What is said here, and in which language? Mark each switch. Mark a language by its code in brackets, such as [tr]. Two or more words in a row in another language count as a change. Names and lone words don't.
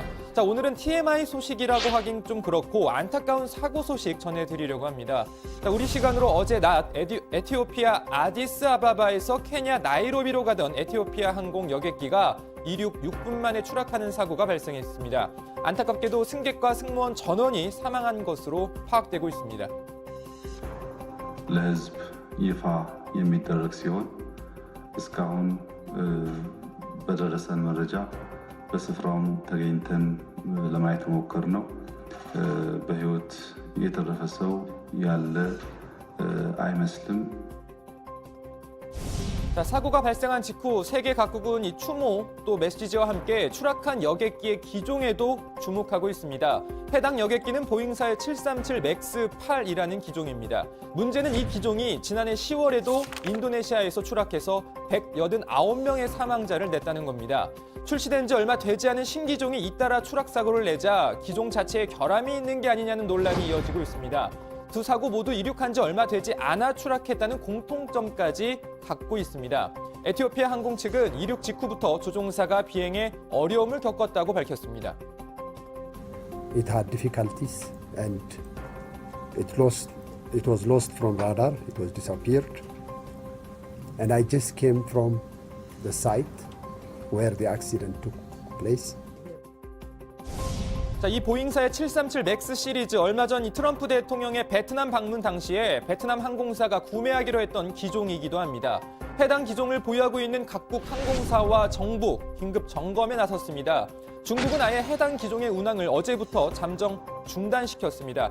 [ko] 자, 오늘은 TMI 소식이라고 하긴 좀 그렇고 안타까운 사고 소식 전해드리려고 합니다. 자, 우리 시간으로 어제 낮 에티오피아 아디스아바바에서 케냐 나이로비로 가던 에티오피아 항공 여객기가 이륙 6분 만에 추락하는 사고가 발생했습니다. 안타깝게도 승객과 승무원 전원이 사망한 것으로 파악되고 있습니다. [am] ለሕዝብ ይፋ የሚደረግ ሲሆን እስካሁን በደረሰን መረጃ በስፍራውም ተገኝተን ለማየት ሞከርነው በሕይወት የተረፈ ሰው ያለ አይመስልም። [ko] 자, 사고가 발생한 직후 세계 각국은 이 추모 또 메시지와 함께 추락한 여객기의 기종에도 주목하고 있습니다. 해당 여객기는 보잉사의 737 맥스 8이라는 기종입니다. 문제는 이 기종이 지난해 10월에도 인도네시아에서 추락해서 189명의 사망자를 냈다는 겁니다. 출시된 지 얼마 되지 않은 신기종이 잇따라 추락 사고를 내자 기종 자체에 결함이 있는 게 아니냐는 논란이 이어지고 있습니다. 두 사고 모두 이륙한 지 얼마 되지 않아 추락했다는 공통점까지 갖고 있습니다. 에티오피아 항공 측은 이륙 직후부터 조종사가 비행에 어려움을 겪었다고 밝혔습니다. [en] It had difficulties and it was lost from radar. It was disappeared. And I just came from the site where the accident took place. [ko] 자, 이 보잉사의 737 맥스 시리즈 얼마 전 이 트럼프 대통령의 베트남 방문 당시에 베트남 항공사가 구매하기로 했던 기종이기도 합니다. 해당 기종을 보유하고 있는 각국 항공사와 정부 긴급 점검에 나섰습니다. 중국은 아예 해당 기종의 운항을 어제부터 잠정 중단시켰습니다.